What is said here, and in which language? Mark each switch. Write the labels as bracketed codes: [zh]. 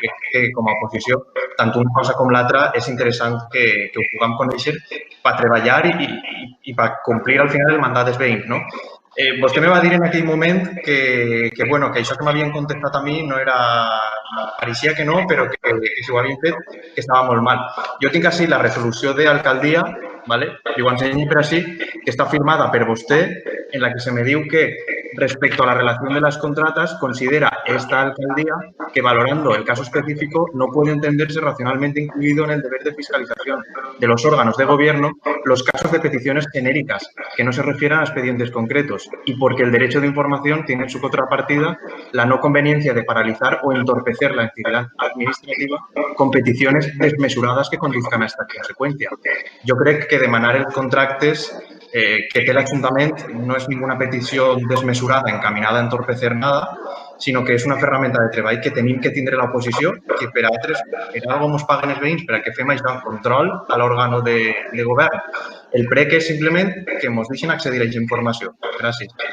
[ca] Crec que, com a oposició, tant una cosa com l'altra és interessant que ho puguem conèixer per treballar i per complir al final el mandat dels veïns, no? Vostè me va dir en aquell moment que això que m'havien contestat a mi no era... Pareixia que no, però que si ho havien fet, que estava molt mal. Jo tinc així la resolució d'alcaldia, li ho ensenyo per així, que està firmada per vostè, en la que se me diu que [es] respecto a la relación de las contratas, considera esta alcaldía que valorando el caso específico no puede entenderse racionalmente incluido en el deber de fiscalización de los órganos de gobierno los casos de peticiones genéricas que no se refieran a expedientes concretos y porque el derecho de información tiene en su contrapartida la no conveniencia de paralizar o entorpecer la actividad administrativa con peticiones desmesuradas que conduzcan a esta consecuencia. [ca] Jo crec que demanar els contractes que té l'Ajuntament no és ninguna petició desmesurada encaminada a [es] entorpecer nada, [ca] sinó que és una ferramenta de treball que tenim que tindre l'oposició, que per altres, per algo ens paguen els veïns, per a que fem això en control a l'òrgan de govern. El prec és simplement que ens deixin accedir a aquesta informació. Gràcies.